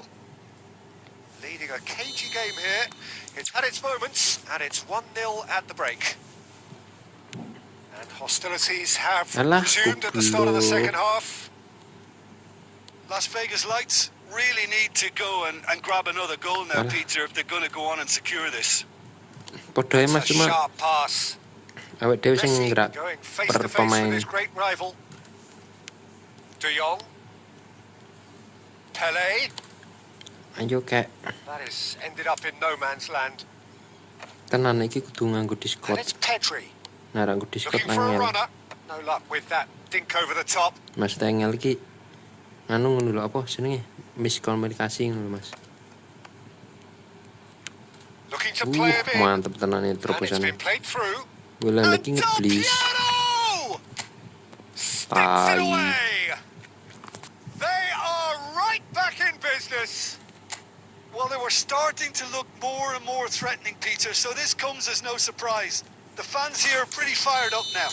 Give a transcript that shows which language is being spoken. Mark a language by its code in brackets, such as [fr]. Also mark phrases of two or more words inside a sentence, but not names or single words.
[en] Leading a cagey game here. It's had its moments and it's 1-0 at the break. And hostilities have Alah, resumed at the start of the [id] goblok. [en] second half. Las Vegas Lights really need to go and grab another goal now, Alah. Peter, if they're going to go on and secure this. [jv] Podo [en] It's a [jv] Mas cuma [en] sharp pass. [jv] awake dhewe sing [en] Messi [jv] gerak [en] going face [jv] per [en] to face with [jv] pemain. [en] his great rival. De Jong. Pele. [jv] Ayo kek [en] That is ended up in no man's land. [jv] tenan iki kudu nganggo [en] And [jv] Discord. [en] it's Pedri. [jv] Nah, nganggo Discord [en] Looking for a [jv] angel. [en] runner. No luck with that. Dink over the top. [jv] Mas angel iki anu ngono lho apa jenenge? Miskomunikasi ngono lho, Mas. [en] Looking to play a bit. [jv] Mantep tenan ini [en] And it's [id] terobosannya. [en] been played through. [id] Bola [en] And [id] lagi ngeblis. [en] Del Piero! Sticks it [id] Tai. [en] away. They are right back in business. Well, they were starting to look more and more threatening, Peter, so this comes as no surprise. The fans here are pretty fired up now.